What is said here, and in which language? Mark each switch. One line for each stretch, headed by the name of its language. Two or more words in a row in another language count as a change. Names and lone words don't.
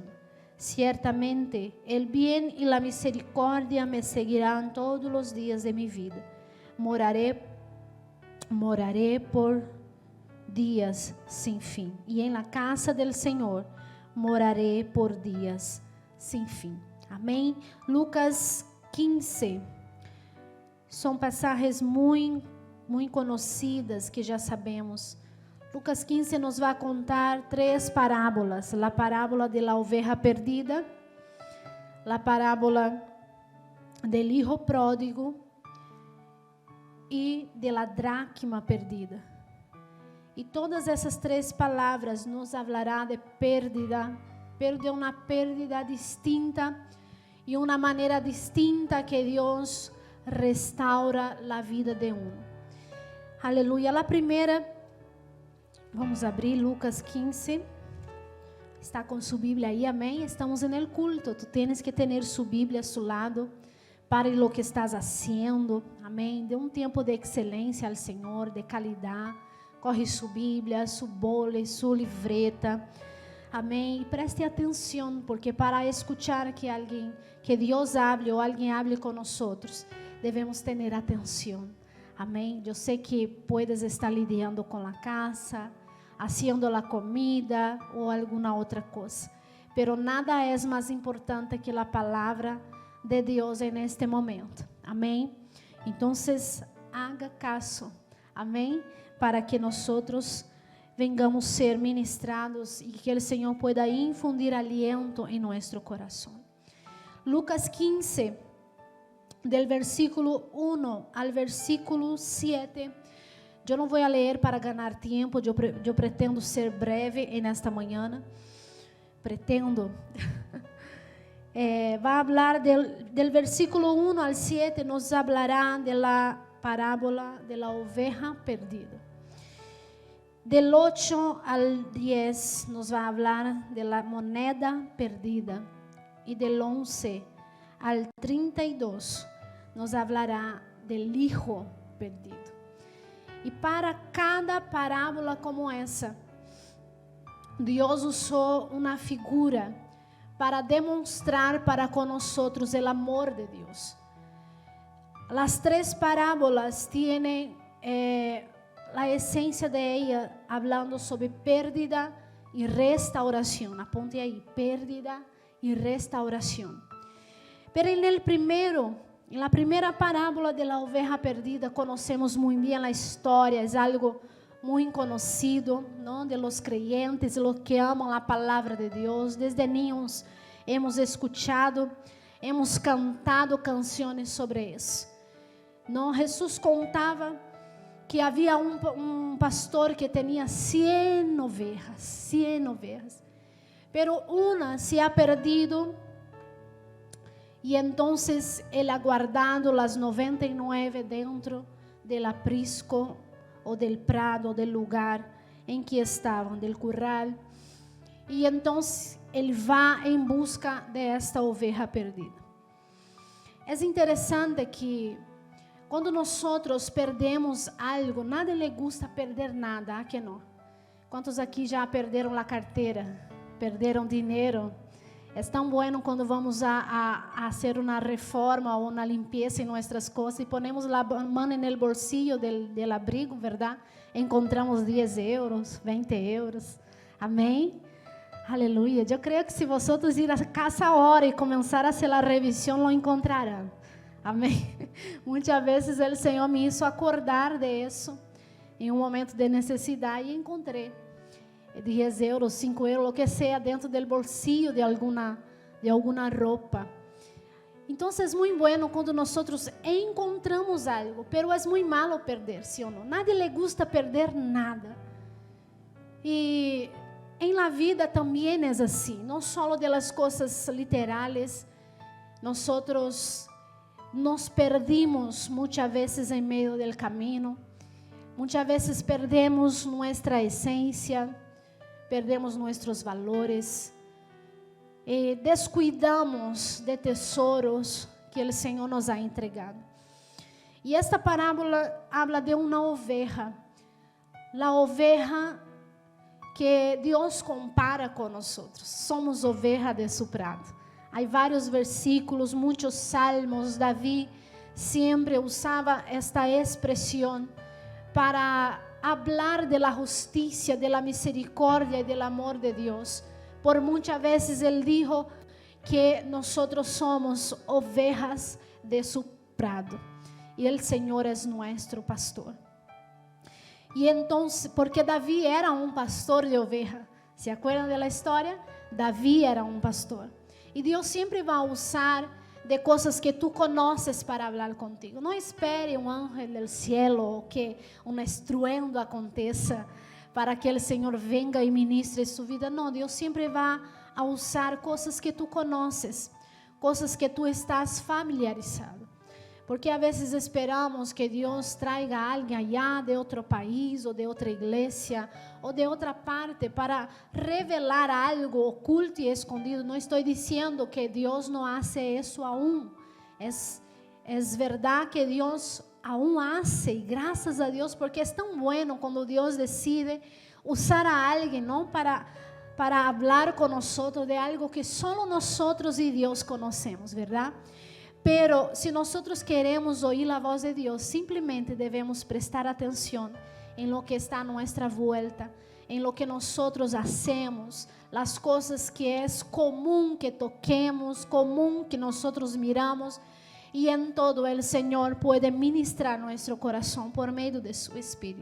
Spanish: Ciertamente el bien y la misericordia me seguirán todos los días de mi vida. Moraré por días sin fin. Y en la casa del Señor moraré por días sin fin.
Portuguese: Amém. Lucas 15. São passagens muito conhecidas que já sabemos. Lucas 15 nos vai contar três parábolas: a parábola da oveja perdida, a parábola
Spanish: del hijo pródigo
Portuguese: e da dracma perdida. E todas essas três palavras nos falará de pérdida, pero de uma pérdida distinta e uma maneira distinta que Deus restaura a vida de um. Aleluia. A primeira, vamos abrir Lucas 15. Está com sua Bíblia aí, amém? Estamos no culto. Tu tens que ter sua Bíblia a seu lado.
Spanish: Para lo que estás haciendo,
Portuguese: amém? Dê um tempo de excelência ao Senhor, de qualidade. Corre sua Bíblia, seu bole, sua livreta. Amém. E preste atenção, porque para escuchar que Deus hable ou alguém hable com nós, devemos ter atenção. Amém. Eu sei que
Spanish: puedes estar lidiando
Portuguese: com a casa, haciendo a comida ou alguma outra coisa, pero nada é mais importante que a palavra de Deus
Spanish: en este momento.
Portuguese: Amém. Então,
Spanish: haga caso.
Portuguese: Amém. Para que nós vengamos ser ministrados e que o Senhor
Spanish: pueda infundir aliento
Portuguese: em nosso coração. Lucas 15,
Spanish: del versículo 1 al versículo 7.
Portuguese: Eu não vou ler para ganhar tempo, eu pretendo ser breve nesta manhã. Pretendo. Vai falar
Spanish: del versículo 1 al 7, nos hablará de la parábola de la oveja perdida. Del 8 al 10 nos va a hablar de la moneda perdida. Y del 11 al 32 nos hablará del hijo perdido.
Portuguese: Y para cada parábola como essa, Deus usou uma figura para demonstrar
Spanish: para con nosotros el amor de Dios. Las tres parábolas tienen la esencia de ella hablando sobre pérdida y restauración. Aponte ahí, pérdida y restauración. Pero en la primera parábola de la oveja perdida, conocemos muy bien la historia, es algo muy conocido, ¿no? De los creyentes, los que aman la palabra de Dios. Desde niños hemos escuchado, hemos cantado canciones sobre eso. ¿No? Jesús contaba que
Portuguese: havia um pastor que tinha
Spanish: 100 ovejas, pero una se ha perdido y entonces él ha guardado las 99 dentro del aprisco o del prado, del lugar en que estaban, del curral, y entonces él va en busca de esta oveja perdida. Es interesante que
Portuguese: Quando nós perdemos algo,
Spanish: nada le gusta perder nada,
Portuguese: que não? Quantos aqui já perderam a carteira? Perderam dinheiro? É tão bueno quando vamos a fazer uma reforma ou uma limpeza em nossas coisas e ponemos a mão no
Spanish: bolsillo del abrigo,
Portuguese: verdade? Encontramos 10 euros, 20 euros. Amém? Aleluia. Eu creio que se vocês ir a casa agora e começar a fazer a revisão, lo encontrarão. Amém? Muitas vezes o Senhor me hizo acordar de isso em um momento de necessidade e encontrei 10 euros, 5 euros, o que seja, dentro do bolsillo de alguma roupa. Então, é muito bueno quando nós encontramos algo, pero é muito malo perder, sim ou não?
Spanish: Nadie le gusta perder nada.
Portuguese: E em la vida também é assim, não só de las coisas literais, nós nos perdimos muitas vezes em meio do caminho, muitas vezes perdemos nossa essência, perdemos nossos valores, e descuidamos de tesouros que o Senhor
Spanish: nos ha entregado.
Portuguese: E esta parábola habla de uma oveja, a oveja que Deus compara com nós.
Spanish: Somos oveja de su prado.
Portuguese: Há vários versículos, muitos salmos. Davi sempre usava esta expressão
Spanish: para hablar de la justicia, de la misericordia y del amor de Dios. Por muchas veces Él dijo que nosotros somos ovejas de su prado y el Señor es nuestro pastor. Y entonces, porque David era un pastor de oveja, ¿se acuerdan de la historia? David era un pastor. Y Dios siempre va a usar de coisas que tu conoces
Portuguese: para falar contigo. Não espere um anjo do cielo ou que um estruendo aconteça para que o Senhor venga e ministre sua vida. Não, Deus sempre vai a usar coisas que tu conoces, coisas que tu estás familiarizado. Porque a vezes esperamos que Deus traiga alguém allá de outro país ou de outra igreja ou de outra parte para revelar algo oculto e escondido. Não estou dizendo que Deus não hace isso aún. É verdade que Deus
Spanish: aún hace,
Portuguese: e graças a Deus, porque é tão bueno quando Deus decide usar a alguém, não para falar com nós de algo que só nós e Deus conhecemos, verdade? Pero se nós queremos ouvir a voz de Deus, simplesmente devemos prestar atenção em lo que está a nossa volta, em lo que nós hacemos, as coisas que é comum que toquemos, comum que nós miramos, e em todo o Senhor pode ministrar nosso coração por meio de seu Espírito.